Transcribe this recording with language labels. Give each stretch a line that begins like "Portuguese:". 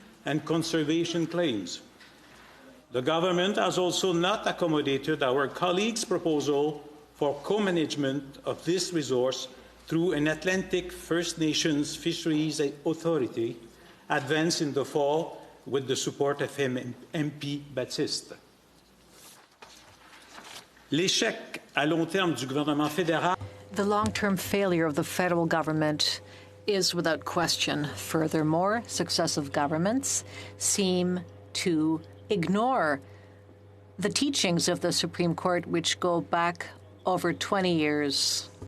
English: and conservation claims. The government has also not accommodated our colleagues' proposal for co-management of this resource through an Atlantic First Nations Fisheries Authority advanced in the fall with the support of MP Baptiste.
French: L'échec à long terme du gouvernement fédéral.
English: The long-term failure of the federal government is without question. Furthermore, successive governments seem to ignore the teachings of the Supreme Court, which go back over 20 years.